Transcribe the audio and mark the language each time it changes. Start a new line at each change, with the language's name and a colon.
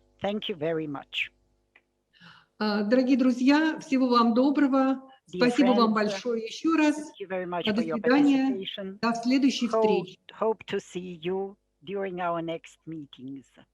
English: Thank you very much.
Russian: Дорогие друзья, всего вам доброго. Спасибо вам большое еще раз. До свидания. До следующей встречи.
English: Hope to see you during our next meetings.